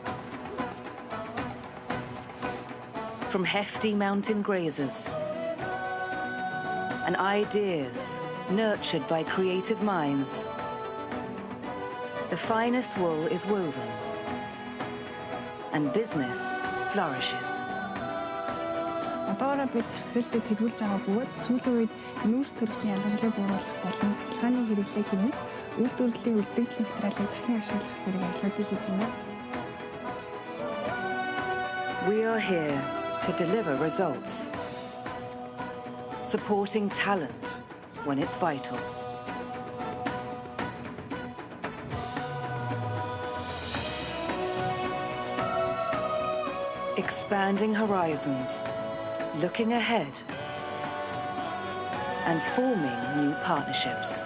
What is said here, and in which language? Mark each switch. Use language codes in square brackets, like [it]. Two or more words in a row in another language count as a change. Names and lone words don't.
[en] From hefty mountain grazers and ideas nurtured by creative minds, the finest wool is woven and business flourishes. [mn] Одоороо бид зах зээлдээ тэгүүлж байгаа бөгөөд сүүлийн үед нүүрс төрөлхийн ялгарлыг бууруулах болон цахилгааны хэрэглээ хэмнэх үйлдвэрлэлийн үлдэгдэл материалыг дахин ашиглах зэрэг ажлуудыг хийж байна. [en] We are here to deliver results, supporting talent when it's vital. Expanding horizons, looking ahead, and forming new partnerships.